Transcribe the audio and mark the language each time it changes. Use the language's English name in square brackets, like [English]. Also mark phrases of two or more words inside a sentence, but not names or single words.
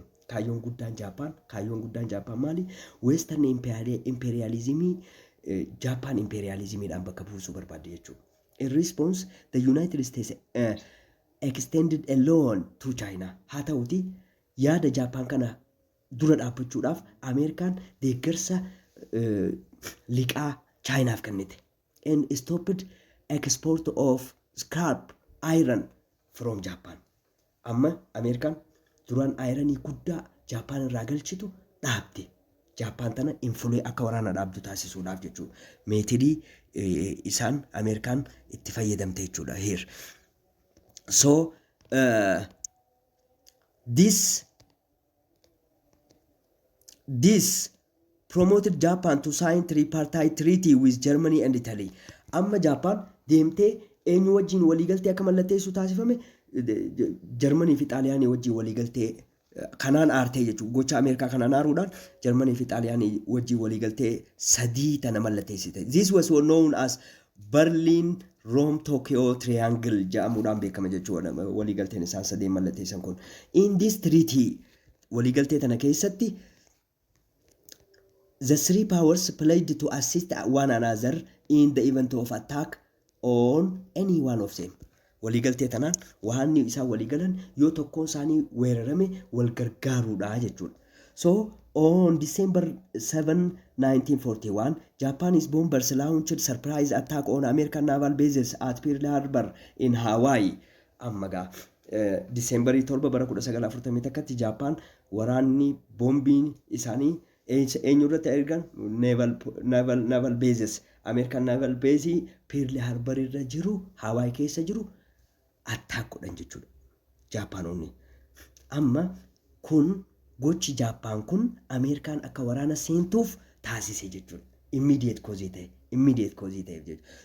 [Oromo] Kaayyoon guddaan Japan maali? [English] Western imperialism [Oromo] Japan imperialismidhaan bakka buusuu barbaade jechuudha. [English] In response, the United States extended a loan to China. [Oromo] Haa ta'uti yaada Japan kana dura dhaabbachuudhaaf Ameerikaan deeggarsa liqaa Chinaaf kennite. [English] And stopped export of scrap iron from Japan. [Oromo] Amma Ameerikaan duraan ironii guddaa Japan irraa galchitu dhaabde. Japan tana influence akka waraana dhaabdu taasisuudhaaf jechuudha. Meetidii isaan Ameerikaan itti fayyadamte jechuudha here. [English] So this promoted Japan to sign tripartite treaty with Germany and Italy. [Oromo] Amma Japan deemtee eenyu wajjin waliigaltee akka mallatteessu taasifame Germany fi Xaaliyaanii wajjin waliigaltee kanaan aartee jechuudha. Gocha Ameerikaa kanaan aaruudhaan Germany fi Xaaliyaanii wajjin waliigaltee sadii tana mallatteessite. [English] This was known as Berlin Rome Tokyo Triangle [Oromo] jedhamuudhaan beekama jechuudha. Waliigalteen isaan sadeen mallatteessan kun. [English] In this treaty [Oromo] waliigaltee tana keessatti [English] the three powers pledged to assist one another in the event of attack on any one of them. [Oromo] Waliigaltee tanaan waanni isaa waliigalan yoo tokkoon isaanii weerarame wal gargaaruudha jechuudha. [English] So on December 7, 1941, Japanese bombers launched surprise attack on American naval bases at Pearl Harbor in Hawaii. [Oromo] Ammagaa December 7 bara 1941tti Japan waraanni boombiin isaanii eenyurratti ergan [English] naval bases American naval base [Oromo] Pearl Harbor irra jiru Hawaii keessa jiru attack godhan jechuudha Japanonni. Amma kun gochi Japan kun Amerikaan akka waraana seentuuf taasise jechuudha. Immediate cause ta'e jechuudha.